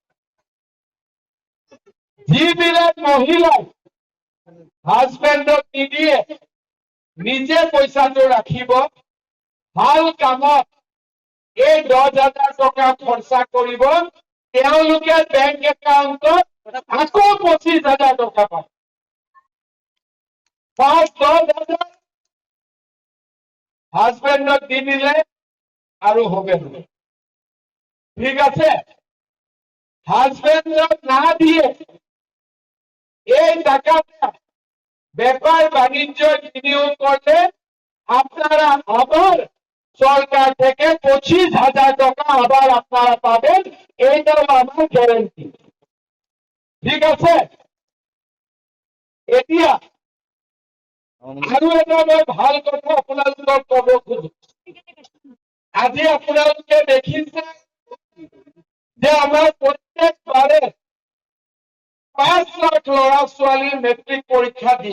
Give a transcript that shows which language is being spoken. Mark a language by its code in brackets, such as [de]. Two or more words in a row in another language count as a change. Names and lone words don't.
[as] যিবিলাক মহিলাই হাজবেণ্ডক নিদিয়ে, নিজে পইচাটো ৰাখিব, ভাল কামত এই 10,000 টকা খৰচা কৰিব, তেওঁলোকে বেংক একাউণ্টত আকৌ 25,000 টকা পায়। ফাৰ্ষ্ট 10,000 হাজবেণ্ডক দি দিলে আৰু [bn] হবে না। ঠিক আছে, হাজবেণ্ডক না দিয়ে এই টাকাটা ব্যাপার বাণিজ্য বিনিয়োগ করলে আপনারা আবার সরকার থেকে 25,000 টাকা আবার আপনারা পাবেন, এইটাও আমার গ্যারেন্টি। [as] ঠিক আছে, এতিয়া আৰু এটা মই ভাল কথা আপোনালোকক কব খোজো। আজি আপোনালোকে দেখিছে যে আমাৰ প্ৰত্যেকবাৰে 5 লাখ ল'ৰা ছোৱালী মেট্ৰিক পৰীক্ষা দিয়ে।